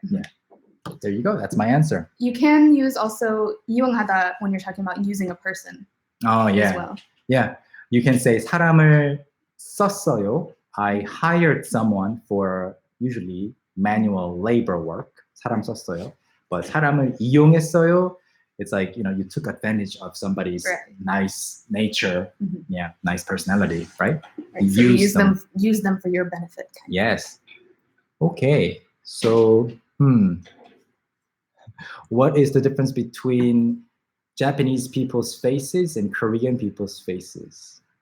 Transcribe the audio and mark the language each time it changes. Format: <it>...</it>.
<en>Yeah. There you go. That's my answer. You can use also 이용하다 when you're talking about using a person. Oh, yeah. As well. Yeah. You can say</en> <ko>사람을 썼어요.</ko> <en>I hired someone for usually manual labor work.</en> <ko>사람 썼어요. But 사람을 이용했어요.</ko> <en>It's like, you know, you took advantage of somebody's nice nature, nice personality, right? So you use them for your benefit. Yes. Okay. So, what is the difference between Japanese people's faces and Korean people's faces?</en>